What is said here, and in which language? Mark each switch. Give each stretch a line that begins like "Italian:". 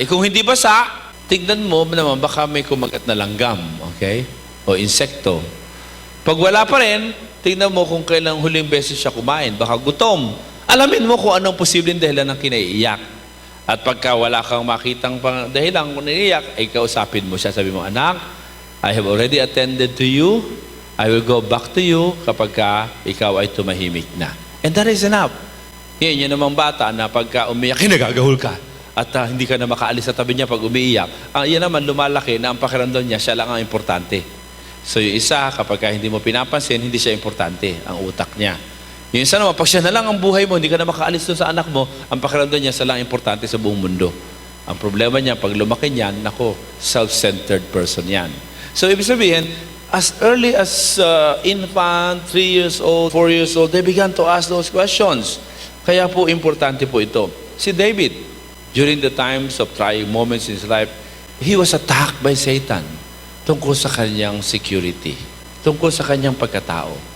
Filipino: Kung hindi basa, tignan mo naman, baka may kumagat na langgam. Okay? O insekto. Pag wala pa rin, tignan mo kung kailang huling beses siya kumain. Baka gutom. Alamin mo kung anong posibleng dahilan ng kinaiiyak. At pagka wala kang makitang dahilan kung naiiyak, ay kausapin mo siya. Sabi mo, anak,
English: I have already attended to you. I will go back to you
Filipino: kapag ikaw ay tumahimik na.
English: And that is enough.
Filipino: Yan namang bata na pagka umiyak, kinagagahol ka. At hindi ka na makaalis sa tabi niya pag umiiyak. Yan naman lumalaki na ang pakiramdam niya, siya lang ang importante. So yung isa, kapag hindi mo pinapansin, hindi siya importante, ang utak niya. Yung isa naman, pag siya na lang ang buhay mo, hindi ka na makaalis doon sa anak mo, ang pakiramdam niya, siya lang importante sa buong mundo. Ang problema niya, pag lumaki niyan, self-centered person yan. So ibig sabihin,
English: as early as infant, 3 years old, 4 years old, they began to ask those questions.
Filipino: Kaya po, importante po ito.
English: Si David, during the times of trying moments in his life, he was attacked by Satan
Filipino: tungkol sa kanyang security, tungkol sa kanyang pagkatao.